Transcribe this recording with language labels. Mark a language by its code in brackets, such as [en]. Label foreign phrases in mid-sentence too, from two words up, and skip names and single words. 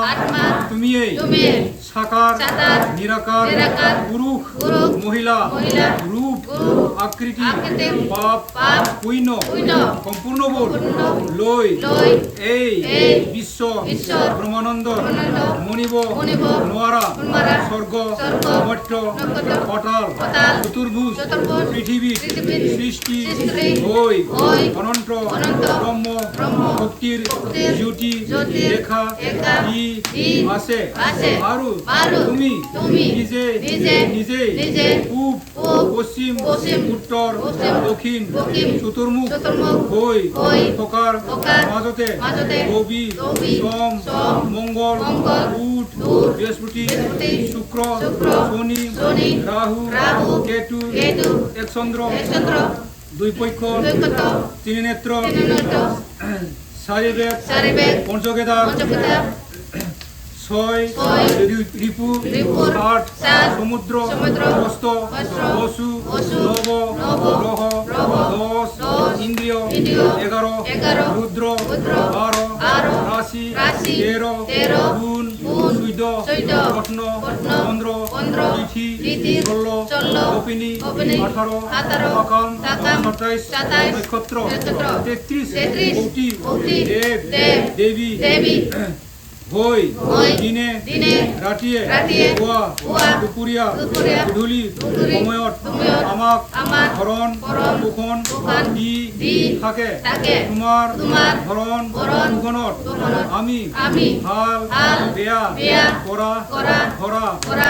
[as] তুমিয়েই সাকাৰ নিৰাকাৰ পুৰুষ মহিলা ৰূপ আকৃতি পাপ পুণ্য সম্পূৰ্ণবোৰ লৈ এই বিশ্ব ব্ৰহ্মানন্দ মনিব নোৱাৰা স্বৰ্গ মৰ্ত্য পাতাল চতুর্ভুজ পৃথিবীর সৃষ্টি হৈ অনন্ত ব্রহ্ম ভক্তির জ্যোতি দেখা দি আছে আৰু তুমি নিজে পূব পশ্চিম উত্তৰ দক্ষিণ চতুৰ্মুখ হৈ থকাৰ মাজতে ৰবি সোম মঙ্গল বুধ বৃহস্পতি শুক্ৰ শনি ৰাহু কেতু এক চন্দ্ৰ দুই পক্ষ তিনি নেত্র চারি বেদ পঞ্চকেদার ছয় রিপু ষাট সমুদ্র হস্ত বসু নব গ্রহ 10 ইন্দ্রিয় 11 রুদ্র 12 রাশি 13 গুণ সূর্য রত্ন চন্দ্র তিথি 16 কপিনী 18 অকাম 27 নক্ষত্র 33 কোটি দেব দেবী হৈ দিনে ৰাতিয়ে পুৱা দুপৰীয়া গধূলি সময়ত আমাক ভৰণ পোষণ দি থাকে তোমাৰ ভৰণ পোষণত আমি ভাল বেয়া কৰা ধৰা